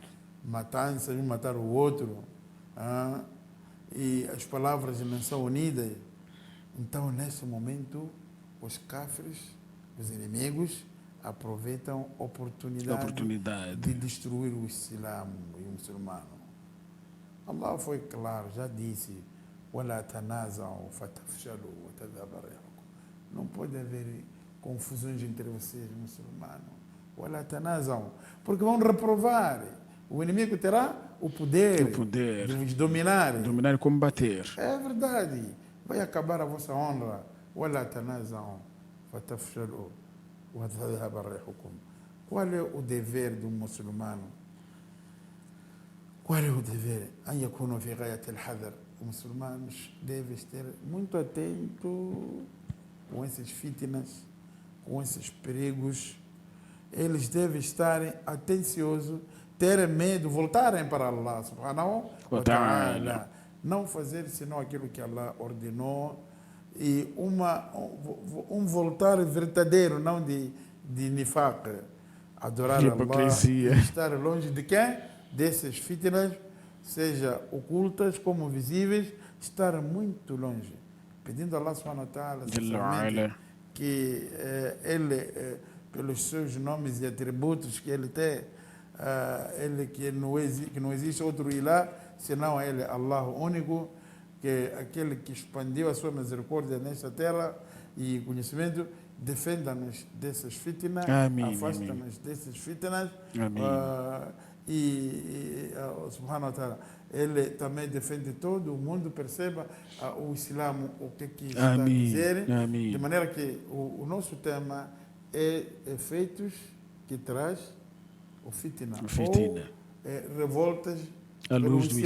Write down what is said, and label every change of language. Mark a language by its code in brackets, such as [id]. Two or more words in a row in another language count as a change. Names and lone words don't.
[pt] matança, um matar o outro, e as palavras não são unidas, então nesse momento os cafres, os inimigos, aproveitam a oportunidade de destruir o Islã e o muçulmano. Allah foi claro, já disse: [ar] وَلَا تَنَازَعُوا فَتَفْشَلُوا وَتَذْهَبَ رِيحُكُمْ. [pt] Não pode haver confusões entre vocês, muçulmanos. [ar] وَلَا تَنَازَعُوا. [pt] Porque vão reprovar. O inimigo terá o poder de vos dominar. Dominar e combater. É verdade. Vai acabar a vossa honra. [ar] وَلَا تَنَازَعُوا فَتَفْشَلُوا وَتَذْهَبَ رِيحُكُمْ. [pt] Qual é o dever do muçulmano? Qual é o dever? [ar] أن يكونوا في غاية الحذر. [pt] Os muçulmanos devem estar muito atentos com esses fitnas, com esses perigos. Eles devem estar atenciosos, terem medo, voltarem para Allah [ar] سبحانه وتعالى. [pt] Não fazer senão aquilo que Allah ordenou. E voltar verdadeiro, não de nifaq, adorar hipocrisia. Allah, e estar longe de quem? Desses fitnas, seja ocultas como visíveis, estar muito longe. Pedindo a Allah [ar] سبحانه وتعالى [pt] que Ele, pelos seus nomes e atributos que Ele tem, Ele que não existe outro Ilah, senão Ele, Allah único, que é aquele que expandiu a sua misericórdia nesta terra e conhecimento, defenda-nos dessas fitnas, afasta-nos desses fitnas. [ar] سبحانه وتعالى, [pt] Ele também defende todo o mundo, perceba o Islã, o que está a dizer, de maneira que o nosso tema é efeitos que traz o fitna, ou revoltas à luz do